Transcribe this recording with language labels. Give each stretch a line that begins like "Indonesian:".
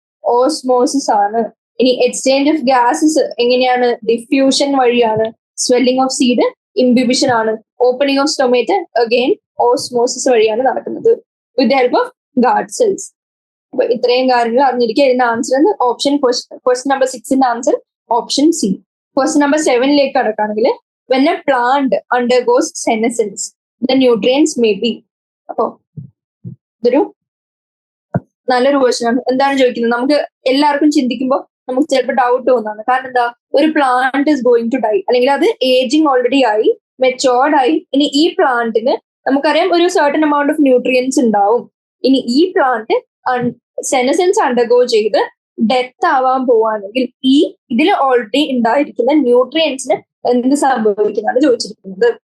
Malayalam: Osmosis ആണ്. ഇനി exchange of gases എങ്ങനെയാണ്? ഡിഫ്യൂഷൻ വഴിയാണ്. സ്വെല്ലിംഗ് ഓഫ് സീഡ് ഇംബിബിഷൻ ആണ്. Opening of stomata again osmosis വഴിയാണ് നടക്കുന്നത്
English: With help of guard cells.
Malayalam: അപ്പൊ ഇത്രയും കാര്യങ്ങൾ അറിഞ്ഞിരിക്കുക. ഇതിന്റെ answer option question number 6ന്റെ answer option C. Question number 7ലേക്ക് കടക്കുകയാണെങ്കിൽ
English: when a plant undergoes senescence the nutrients may be.
Malayalam: അപ്പോ ഇതൊരു നല്ലൊരു ക്വസ്റ്റ്യൻ ആണ്. എന്താണ് ചോദിക്കുന്നത്? നമുക്ക് എല്ലാവർക്കും ചിന്തിക്കുമ്പോൾ നമുക്ക് ചിലപ്പോൾ ഡൗട്ട് തോന്നാണ്. കാരണം എന്താ? ഒരു plant
English: is going to die,
Malayalam: അല്ലെങ്കിൽ അത് ഏജിങ് ഓൾറെഡി ആയി, മെച്ചോർഡ് ആയി. ഇനി ഈ പ്ലാന്റിന് നമുക്കറിയാം ഒരു സർട്ടൻ എമൗണ്ട് ഓഫ് ന്യൂട്രിയൻസ് ഉണ്ടാവും. ഇനി ഈ പ്ലാന്റ് സെനസെൻസ് അണ്ടർഗോ ചെയ്ത് ഡെത്ത് ആവാൻ പോവാണെങ്കിൽ ഈ ഇതിൽ ഓൾറെഡി ഉണ്ടായിരിക്കുന്ന ന്യൂട്രിയൻസിന് എന്ത് സംഭവിക്കുന്നതാണ് ചോദിച്ചിരിക്കുന്നത്.